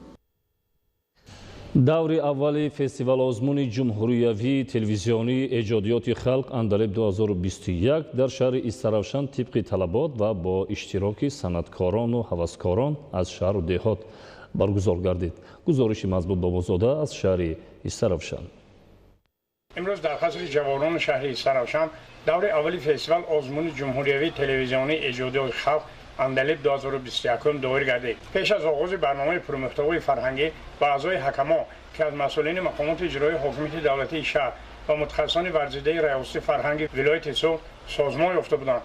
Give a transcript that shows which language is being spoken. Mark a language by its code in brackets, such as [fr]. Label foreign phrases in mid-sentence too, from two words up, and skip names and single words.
[tg] даври аввали фестивал озмуни ҷумҳуриявии телевизионии эҷодиёти халқ Андалеб 2021 дар шаҳри Истаравшан тибқи талабот ва бо иштироки санъаткорону ҳаваскорон аз шаҳру деҳот баргузор гардид. гузориши Мазбут Бобозода аз шаҳри Истаравшан. [fa] امروز در قصر جوانان شهر استرابشان دور اولی فستیوال آزمون جمهوریوی تلویزیونی ایجادیات خلق اندلب 2021 دایر گردید. پیش از آغاز برنامه پرمحتوای فرهنگی و اعضای حکما که از مسئولین مقامات اجرایی حکومت دولتی شهر و متخصصان ورزیده ریاست فرهنگی ولایت سوخت سازمان یافته بودند.